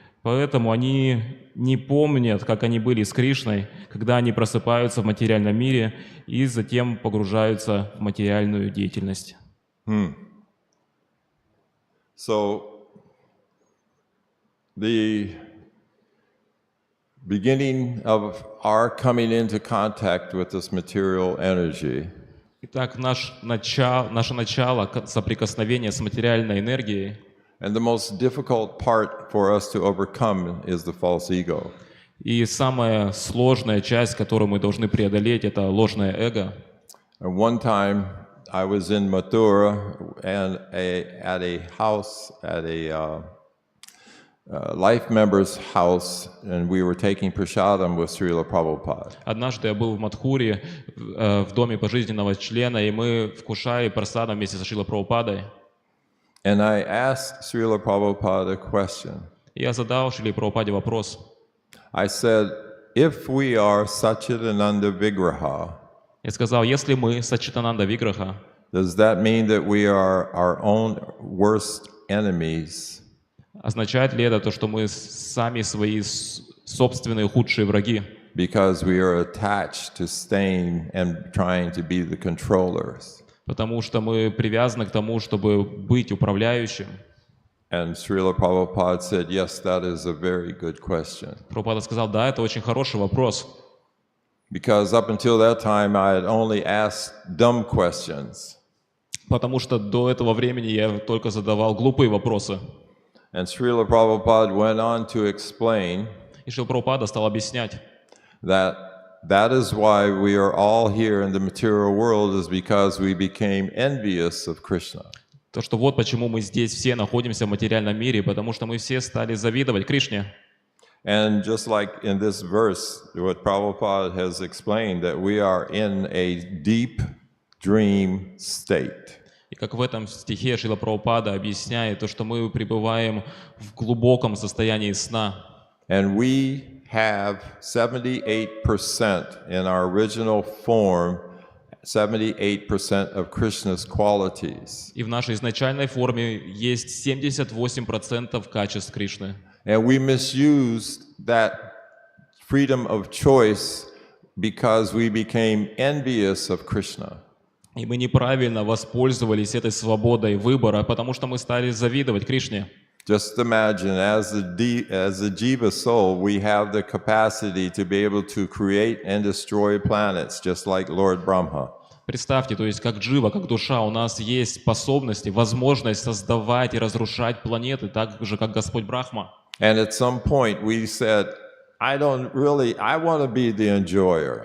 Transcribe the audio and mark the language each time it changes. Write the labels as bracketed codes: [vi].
[ru] Поэтому они не помнят, как они были с Кришной, когда они просыпаются в материальном мире и затем погружаются в материальную деятельность. [en] So, the beginning of our coming into contact with this material energy [ru] Итак, наше начало соприкосновения с материальной энергией, [en] and the most difficult part for us to overcome is the false ego. [ru] и самая сложная часть, которую мы должны преодолеть, это ложное эго. [en] And one time I was in Mathura and at a house, at life member's house, and we were taking prasadam with Srila Prabhupada. [ru] Однажды я был в Мадхуре, в доме пожизненного члена, и мы вкушали прасадом вместе со Шрилой Прабхупадой. [en] And I asked Srila Prabhupada a question. [ru] Я задал Шриле Прабхупаде вопрос. [en] I said, if we are Satchidananda Vigraha, [ru] Я сказал, если мы Саччитананда Виграха, [en] does that mean that we are our own worst enemies? [ru] означает ли это то, что мы сами свои собственные худшие враги? [en] Because we are attached to staying and trying to be the controllers. [ru] Потому что мы привязаны к тому, чтобы быть управляющим. [en] And Srila Prabhupada said, yes, that is a very good question. [ru] Прабхупада сказал, да, это очень хороший вопрос. [en] Because up until that time, I had only asked dumb questions. [ru] Потому что до этого времени я только задавал глупые вопросы. [en] And Srila Prabhupada went on to explain [ru] И Шрила Прабхупада стал объяснять, [en] that is why we are all here in the material world is because we became envious of Krishna. [ru] то, что вот почему мы здесь все находимся в материальном мире, потому что мы все стали завидовать Кришне. [en] And just like in this verse, what Prabhupada has explained, that we are in a deep dream state. [ru] И как в этом стихе Шрила Прабхупада объясняет, то, что мы пребываем в глубоком состоянии сна. [en] And we have 78% in our original form, 78% of Krishna's qualities. [ru] И в нашей изначальной форме есть 78% качеств Кришны. [en] And we misused that freedom of choice because we became envious of Krishna. [ru] И мы неправильно воспользовались этой свободой выбора, потому что мы стали завидовать Кришне. [en] Just imagine, as a jiva soul, we have the capacity to be able to create and destroy planets, just like Lord Brahma. [ru] Представьте, то есть как джива, как душа, у нас есть способности, возможность создавать и разрушать планеты, так же, как Господь Брахма. [en] And at some point we said, I want to be the enjoyer.